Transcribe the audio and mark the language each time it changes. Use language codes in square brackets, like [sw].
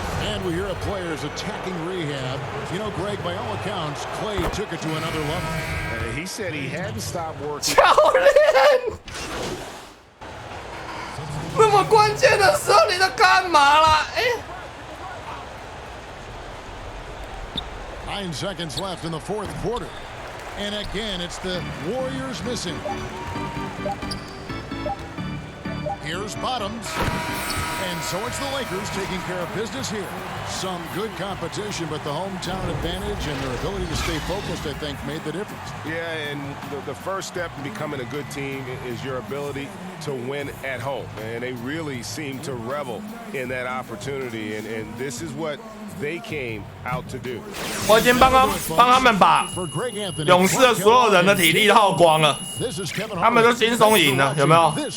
[en] And we hear of players attacking rehab. You know, Greg, by all accounts, Clay took it to another level. He said he hadn't stopped working. [zh] 教练，那么关键的时候你在干嘛啦？哎。 [en] 9 seconds left in the 4th quarter. And again, it's the Warriors missing. Here's Bottoms. And so it's the Lakers taking care of business here. Some good competition, but the hometown advantage and their ability to stay focused, I think, made the difference. Yeah, and the first step in becoming a good team is your ability to win at home. And they really seem to revel in that opportunity. And this is what they came out to do. [zh] 我已经帮他们把勇士的所有人的体力耗光了，他们都轻松赢了，有没有？